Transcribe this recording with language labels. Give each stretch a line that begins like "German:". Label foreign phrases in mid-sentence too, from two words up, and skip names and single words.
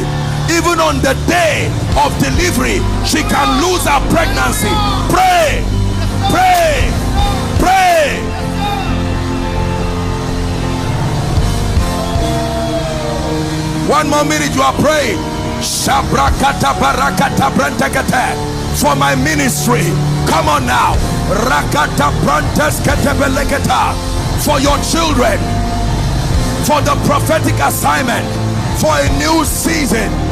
English: Even on the day of delivery, she can lose her pregnancy. Pray, pray, pray. One more minute, you are praying. Shabrakata barakata brantakata. For my ministry, come on now. Rakata brantas katebelekata. For your children, for the prophetic assignment, for a new season.